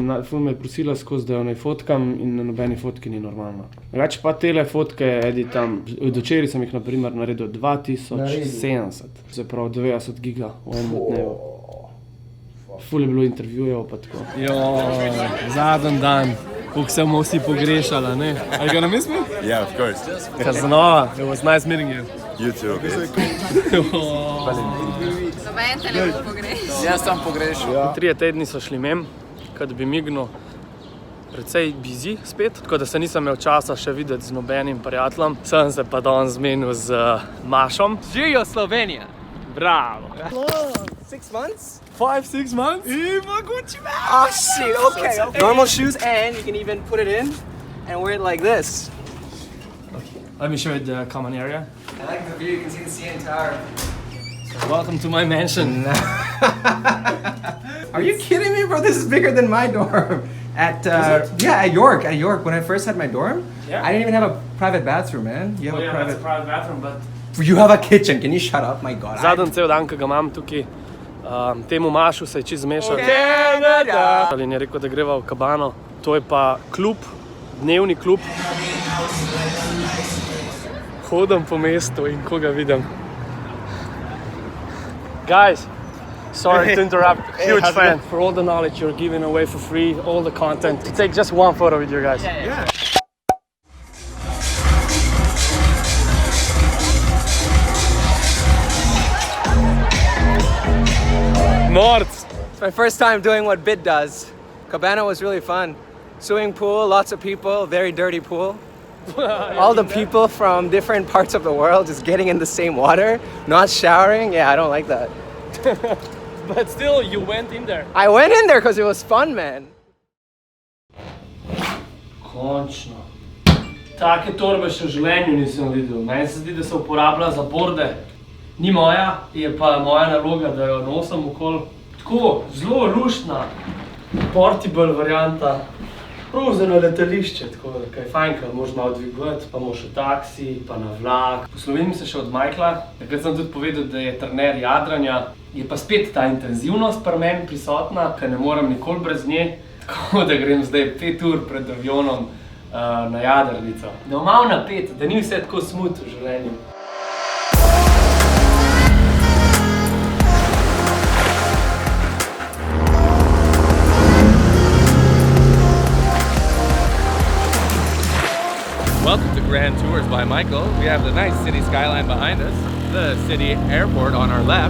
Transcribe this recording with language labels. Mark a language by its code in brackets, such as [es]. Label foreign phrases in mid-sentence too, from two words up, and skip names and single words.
[sl] Ful me je prosila skozi, da jo naj fotkam in na nobeni fotki ni normalno. Drugače pa tele fotke editam. Od včeraj sem jih na primer naredil 2070. Se pravi 90 giga v enem dnevu. Ful je bilo intervjujev pa tako. Zadnji dan, koliko se bomo vsi pogrešali, ne? [en] Are you gonna miss me? Yeah, of course. Casanova, it was nice meeting you. You too, okay? [sl] Noben te ne bo pogrešal. Jaz sem pogrešal. 3 tedni so šli mem, kad bi mignil precej busy spet, tako da se nisem imel časa še videti z nobenim prijateljem. Sem se pa danes zmenil z Mašom. Živijo Slovenija. Bravo! [en] 6 months? 5-6 months? Ima Gucci man! Oh shit, okay. Normal shoes, and you can even put it in and wear it like this. Let me show you the common area. I like the view, you can see the CN Tower. Welcome to my mansion. Are you kidding me, bro? This is bigger than my dorm. At York. When I first had my dorm, Yeah. I didn't even have a private bathroom, man. You have a private. That's a private bathroom, but You have a kitchen. Can you shut up? My God. [sl] Zadnji cel dan, ki ga imam tukaj, temu mašu se je čisto zmešal. Ali je rekel, da greva v Cabano. To je pa klub, dnevni klub. Hodim po mestu in koga vidim. [en] Guys, sorry to interrupt. Huge fan for all the knowledge you're giving away for free, all the content. To take just one photo with you guys. Yeah. North. It's my first time doing what Bit does. Cabana was really fun. Swimming pool, lots of people, very dirty pool. All the people from different parts of the world just getting in the same water, not showering. Yeah, I don't like that. But still, you went in there. I went in there because it was fun, man. [sl] Končno. Take torbe še v življenju nisem videl. Meni se zdi, da se uporablja za borde. Ni moja, je pa moja naloga, da jo nosim okoli. Tako, zelo luštna, portable varianta. Prav za na letališče, tako da kaj fajn, ker moraš malo dvigovati, pa moraš v taksi, pa na vlak. Poslovim se še od Michaela, takrat sem tudi povedal, da je trener jadranja. Je pa spet ta intenzivnost pri meni prisotna, ker ne morem nikoli brez nje. Tako da grem zdaj 5 ur pred avionom na jadrnico. Da malo napet, da ni vse tako smut v življenju. [en] Welcome to Grand Tours by Michael. We have the nice city skyline behind us, the city airport on our left.